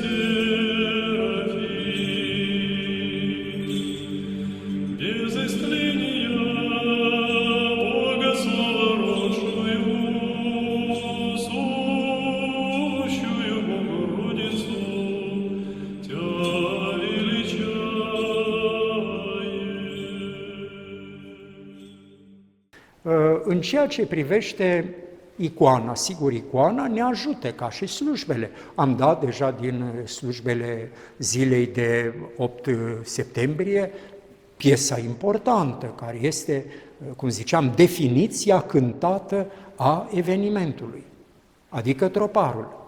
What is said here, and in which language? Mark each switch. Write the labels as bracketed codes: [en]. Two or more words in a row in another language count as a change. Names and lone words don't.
[cu] Серафим, без истления Бога словородшую, сущую Богородицу, Тя величаем. [ro] În ceea ce privește icoana, sigur, icoana ne ajută ca și slujbele. Am dat deja din slujbele zilei de 8 septembrie piesa importantă, care este, cum ziceam, definiția cântată a evenimentului, adică troparul.